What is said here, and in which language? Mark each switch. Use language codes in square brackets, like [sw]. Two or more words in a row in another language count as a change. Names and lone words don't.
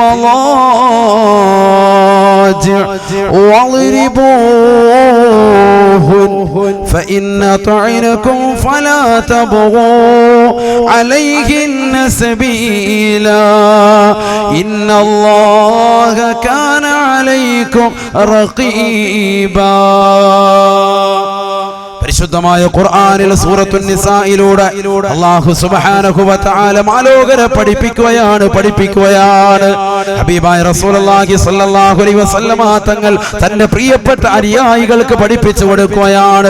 [ar] المضاجع واضربوهن فإن أطعنكم فلا تبغوا عليهن سبيلا إن الله كان عليكم رقيبا. [ml] പരിശുദ്ധമായ ഖുർആനിൽ സൂറത്തുൻ നിസായിലൂടെ അല്ലാഹു [ar] سبحانه وتعالى [ml] മാലോകരെ പഠിപ്പിക്കുകയാണ്. ഹബീബായ റസൂലുള്ളാഹി [ar] صلى الله عليه وسلم [ml] തങ്ങൾ തന്റെ പ്രിയപ്പെട്ട അനുയായികൾക്ക് പഠിപ്പിച്ചു കൊടുക്കുകയാണ്.